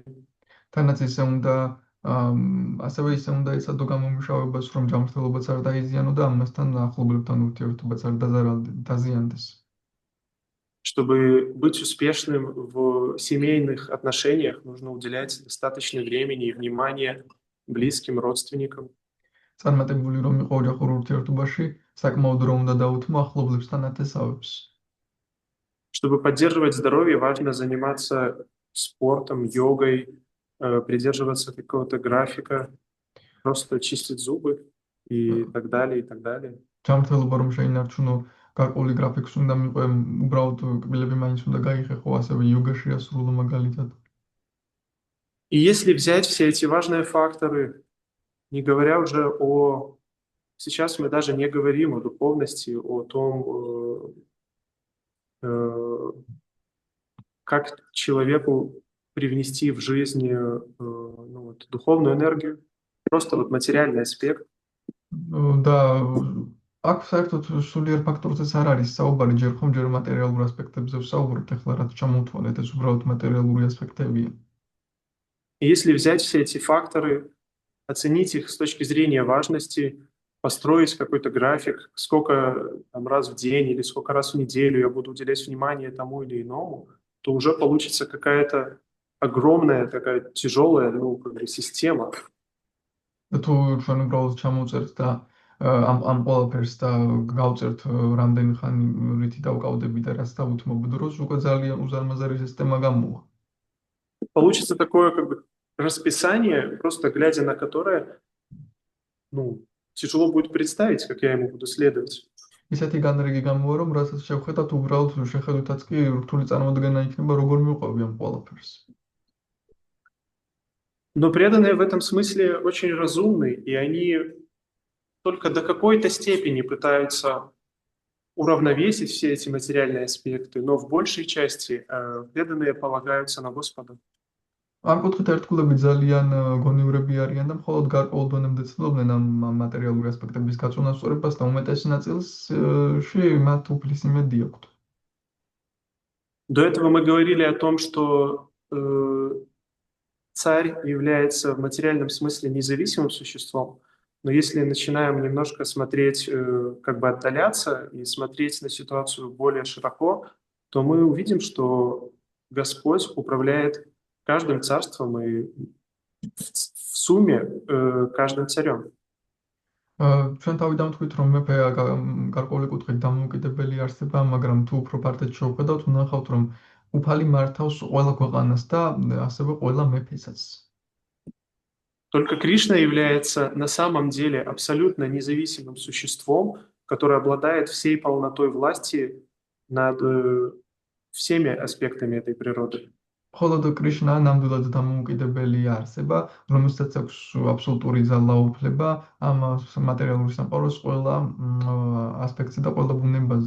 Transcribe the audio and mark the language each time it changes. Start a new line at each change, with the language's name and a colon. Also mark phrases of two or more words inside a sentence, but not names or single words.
Georgian: თანაც ისე უნდა ასევე ისე უნდა ეცადო გამომუშავებას, რომ ჯანმრთელობაც არ დაიზიანო და ამასთან ახლობლებთან ურთიერთობაც არ დაზიანდეს.
Russian: Чтобы быть успешным в семейных отношениях, нужно уделять достаточно времени и внимания близким родственникам.
Georgian: წარმატებული რომ იყო ოჯახურ ურთიერთობაში, საკმაოდ დრო უნდა დაუთმო ახლობლებსთან ათესავებს.
Russian: Чтобы поддерживать здоровье, важно заниматься спортом, йогой, придерживаться какого-то графика, просто чистить зубы и так далее, и так далее.
Georgian: ჯანმრთელობა რომ შეინარჩუნო, გარკვეული გრაფიკს უნდა მიყვე, უბრალოდ კბილები მაინც უნდა გაიხეხო, ასევე იოგაში ასრულო მაგალითად.
Russian: И если взять все эти важные факторы, не говоря уже о... Сейчас мы даже не говорим о духовности, о том, как человеку привнести в жизнь духовную энергию, просто вот материальный аспект.
Georgian: და აქ საერთოდ სულიერ ფაქტორზეც არ არის საუბარი, ჯერ ხომ ჯერ მატერიალურ ასპექტებზე ვსაუბრობთ, ახლა რაც ჩამოვთვალეთ, ეს უბრალოდ მატერიალური ასპექტებია.
Russian: И если взять все эти факторы, оценить их с точки зрения важности, построить какой-то график, сколько там, раз в день или сколько раз в неделю я буду уделять внимание тому или иному, то уже получится какая-то огромная, такая тяжелая, система.
Georgian: თუ ჩვენ უბრალოდ ჩამოვწერთ და ამ ყველაფერს და გავწერთ რამდენი ხანი რითი დავკავდები და რაც დავუთმობ დროს, უკვე ძალიან უზარმაზარი სისტემა გამოვა.
Russian: Получится такое как бы расписание, просто глядя на которое, тяжело будет представить, как я ему буду следовать.
Georgian: ისეთი განრიგი გამოვა, რომ რასაც შევხედათ, უბრალოდ შეხედვითაც კი რთული წარმოდგენა იქნება, როგორ მივყვები ამ ყველაფერს.
Russian: Но преданные в этом смысле очень разумны, и они только до какой-то степени пытаются уравновесить все эти материальные аспекты, но в большей части преданные полагаются на Господа.
Georgian: ამ კუთხით ერთგულები ძალიან გონივრები არიან და მხოლოდ გარკვეულ დონემდე ცდილობენ ამ მატერიალური ასპექტების გაწონას სწორებას და უმეტეს ნაწილში მათ უფლის იმედი აქვთ.
Russian: До этого мы говорили о том, что царь является в материальном смысле независимым существом, но если начинаем немножко смотреть, как бы отдаляться и смотреть на ситуацию более широко, то мы увидим, что Господь управляет каждым царством и в сумме каждым царем.
Georgian: ჩვენ თავიდან ვთქვით, რომ მეფე გარკვეული კუთხით დამოუკიდებელი არსება, მაგრამ თუ უფრო ფართედ შევხედავთ, ვნახავთ, რომ უფალი მართავს ყველა ქვეყანას და ასევე ყველა მეფესაც.
Russian: Только Кришна является на самом деле абсолютно независимым существом, который обладает всей полнотой власти над всеми аспектами этой природы.
Georgian: მხოლოდ კრიშნა ნამდვილად დამოუკიდებელი არსება, რომელსაც აქვს აბსოლუტური ძალაუფლება ამ მატერიალური სამყაროს ყველა ასპექტზე და ყველა ბუნებაზე.